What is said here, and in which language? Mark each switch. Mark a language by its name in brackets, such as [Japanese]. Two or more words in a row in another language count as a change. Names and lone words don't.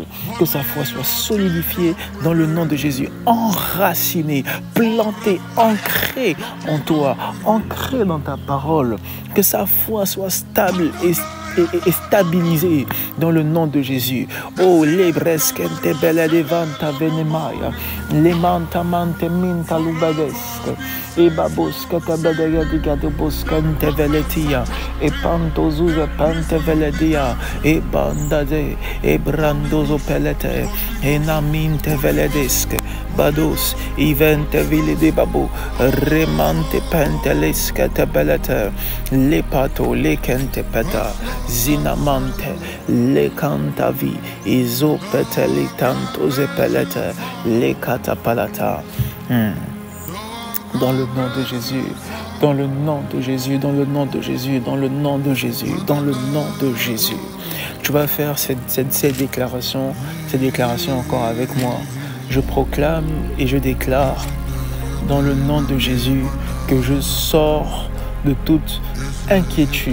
[French] Que sa foi soit solidifiée dans le nom de Jésus, enracinée, plantée, ancrée en toi, ancrée dans ta parole. Que sa foi soit stable et est stabilisé dans le nom de Jésus. Oh, les bresquente belle devanta venemaya, les manta mante minta lubadesque, et babosca tabadega di gadoboscante veletia, et pantozuza pante veledia, et bandade, et brandozo pelete, et naminte veledesque, bados, ivente vile de babo, remante pentelesque tabelete, le pato, le kente peta, zinamante, le cantavi, isopete, le tanto zepelete, le catapalata. Dans le nom de Jésus, dans le nom de Jésus, dans le nom de Jésus, dans le nom de Jésus, dans le nom de Jésus. Tu vas faire ces déclarations encore avec moi. Je proclame et je déclare dans le nom de Jésus que je sors de toute inquiétude.